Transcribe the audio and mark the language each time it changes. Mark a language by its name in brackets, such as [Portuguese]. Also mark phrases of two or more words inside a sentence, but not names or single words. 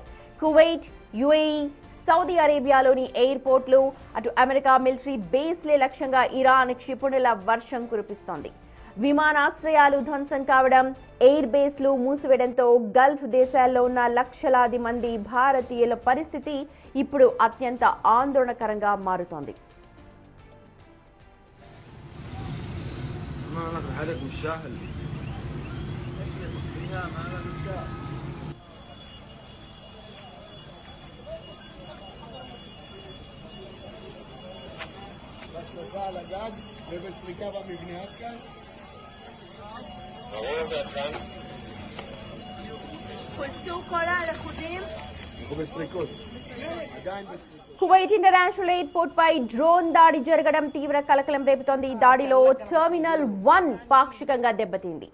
[Telugu] కువైట్, యుఏఈ, సౌదీ అరేబియాలోని ఎయిర్పోర్ట్లు, అటు అమెరికా [English] military bases [Telugu] లక్ష్యంగా ఇరాన్ క్షిపణుల వర్షం కురిపిస్తోంది. విమానాశ్రయాలు ధ్వంసం కావడం, [English] air bases [Telugu] మూసివేయడంతో గల్ఫ్ దేశాల్లో ఉన్న లక్షలాది మంది భారతీయుల పరిస్థితి ఇప్పుడు అత్యంత ఆందోళనకరంగా మారుతోంది. [Arabic] هذا مش سهل. بس على جد بسرقة بمبنيات كان [Telugu] కువైట్ ఇంటర్నేషనల్ ఎయిర్పోర్ట్ పై డ్రోన్ దాడి జరగడం తీవ్ర కలకలం రేపుతోంది. ఈ దాడిలో టెర్మినల్ 1 పాక్షికంగా దెబ్బతింది.